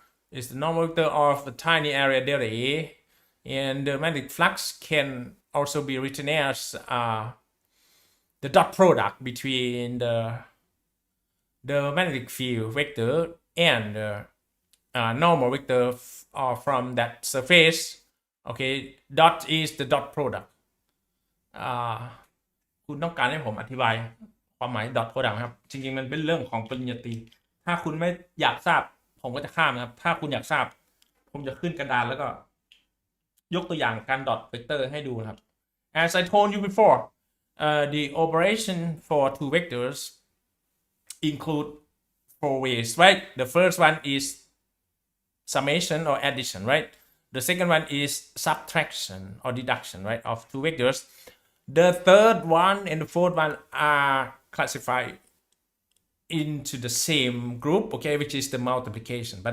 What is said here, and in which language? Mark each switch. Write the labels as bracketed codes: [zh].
[en] Is the normal vector of the tiny area delta A, and the magnetic flux can also be written as the dot product between the magnetic field vector and the normal vector from that surface. Okay, dot is the dot product. [th] คุณต้องการให้ผมอธิบายความหมาย dot product ครับจริงๆมันเป็นเรื่องของปริญญาตรีถ้าคุณไม่อยากทราบผมก็จะข้ามนะครับถ้าคุณอยากทราบผมจะขึ้นกระดานแล้วก็ยกตัวอย่างการดอทเวกเตอร์ให้ดูนะครับ As I told you before, the operation for two vectors include four ways, right? [en] The first one is summation or addition, right? The second one is subtraction or deduction, right, of two vectors. The third one and the fourth one are classified into the same group, okay, which is the multiplication.